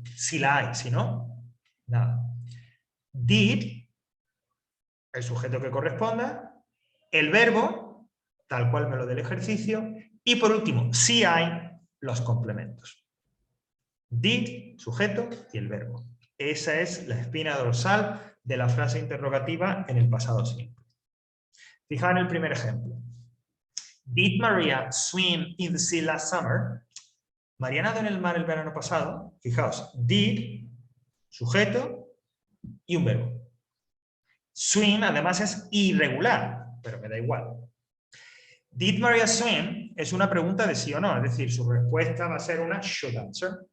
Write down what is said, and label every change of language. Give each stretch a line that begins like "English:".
Spanish: Si la hay, si no, nada. Did, el sujeto que corresponda, el verbo, tal cual me lo del ejercicio, y por último, si hay, los complementos. Did, sujeto y el verbo. Esa es la espina dorsal de la frase interrogativa en el pasado simple. Fijaos en el primer ejemplo.
English: Did Maria swim in the sea last summer?
Spanish: María nadó en el mar el verano pasado. Fijaos, did, sujeto y un verbo. Swim además es irregular, pero me da igual.
English: Did Maria swim
Spanish: es una pregunta de sí o no, es decir, su respuesta va a ser una
English: should answer.